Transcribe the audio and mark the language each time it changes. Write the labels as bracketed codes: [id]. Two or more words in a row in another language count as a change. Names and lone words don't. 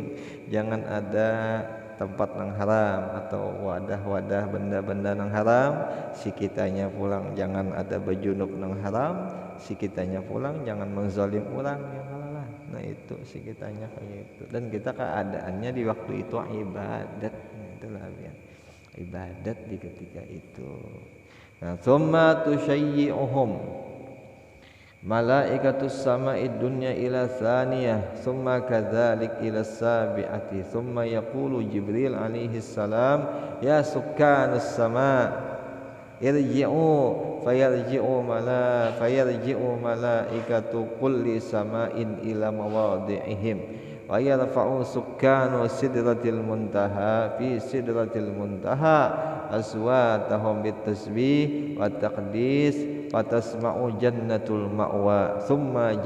[bjn] Jangan ada tempat nang haram atau wadah-wadah benda-benda nang haram, si kitanya pulang jangan ada bejunub nang haram, si kitanya pulang jangan menzalim orang ya kalah. Nah itu si kitanya kayak itu, dan kita keadaannya di waktu itu ibadat. Itulah ya, ibadat di ketika itu. [ar] Nah ثم تشيعهم ملائكة السماء الدنيا إلى الثانية ثم كذلك إلى السابعة ثم يقول جبريل عليه السلام يا سكان السماء' ارجعوا فيرجع ملائكة كل سماء إلى مواضعهم ويرفع سكان سدرة المنتهى في سدرة المنتهى أصواتهم بالتسبيح والتقديس فتسمع جنة المأوى ثم